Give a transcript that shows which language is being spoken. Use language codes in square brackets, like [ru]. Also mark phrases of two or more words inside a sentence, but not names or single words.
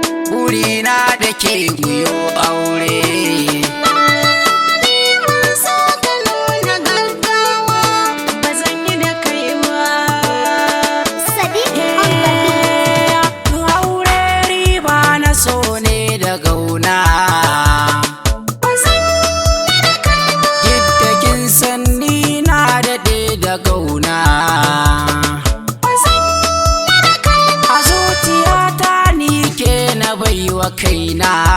[ha] Burina da ke mu yo aure. Ni ban so ka nuna gaggawa, ba zan yi da kai ba. [en] Sadiq on the beat. [ha] Aure riba na so ne da gauna. Ba zan yi da kai ba. Duk da kin san ni na daɗe da gauna. Ba zan yi da kai ba. A zuciyata ni ke na baiwa kaina.